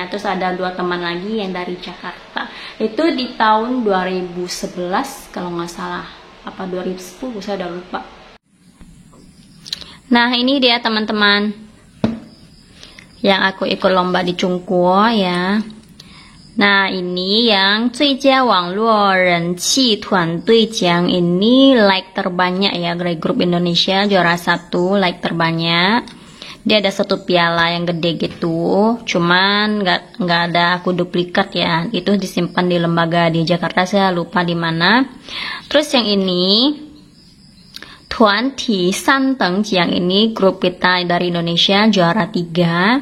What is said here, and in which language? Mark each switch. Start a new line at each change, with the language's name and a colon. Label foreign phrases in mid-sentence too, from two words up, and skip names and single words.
Indonesian: Terus ada 2 teman lagi yang dari Jakarta. Itu di tahun 2011 kalau nggak salah, apa 2010, saya udah lupa. Nah, ini dia teman-teman yang aku ikut lomba di Chungguo ya. Nah, ini yang
Chinese: 最佳网络人气团队奖,
Indonesian: ini like terbanyak ya, dari grup Indonesia, juara 1, like terbanyak. Dia ada 1 piala yang gede gitu, cuman nggak ada aku duplikat ya. Itu disimpan di lembaga di Jakarta, saya lupa di mana. Terus yang ini Tuan Ti Santeng, yang ini grup kita dari Indonesia, juara 3.